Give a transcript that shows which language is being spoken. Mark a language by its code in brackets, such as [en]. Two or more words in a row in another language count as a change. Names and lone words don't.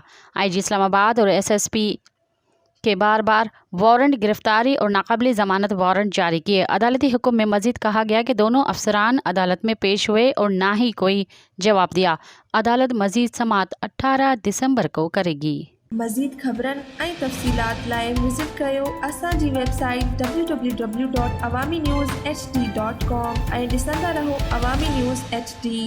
[ur] IG اسلام آباد اور SSP کے بار بار وارنٹ گرفتاری اور ناقابل ضمانت وارنٹ جاری کیے۔ عدالتی حکم میں مزید کہا گیا کہ دونوں افسران عدالت میں پیش ہوئے اور نہ ہی کوئی جواب دیا۔ عدالت مزید سماعت 18 دسمبر کو کرے گی۔ [sd] مزید خبرن ऐं तफ़सीलात लाइ विज़िट कयो असांजी वेबसाइट www.awamiNewsHD.com ऐं ॾिसंदा रहो अवामी न्यूज़ HD।